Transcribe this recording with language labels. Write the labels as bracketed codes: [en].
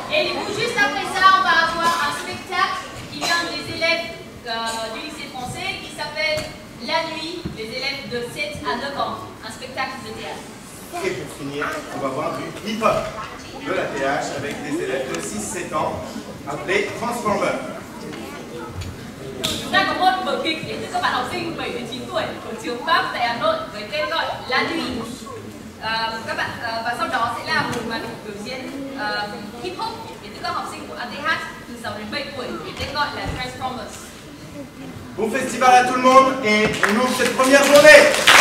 [fr] Et du coup, juste après ça, on va avoir un spectacle qui vient des élèves du lycée français qui s'appelle La Nuit, les élèves de 7 à 9 ans. Un spectacle de théâtre. Et pour finir, on va voir du hip-hop de l'ATH avec des élèves de 6-7 ans appelés Transformers. [vi] Chúng ta có một vở kịch đến từ các bạn học sinh 7 đến 9 tuổi của trường Pháp tại Hà Nội với tên gọi La Nuit. Các bạn và sau đó sẽ là một màn biểu diễn hip hop đến từ các học sinh của ATH từ 6 đến 7 tuổi với tên gọi là Transformers. [fr] Bon festival à tout le monde et on ouvre cette première journée.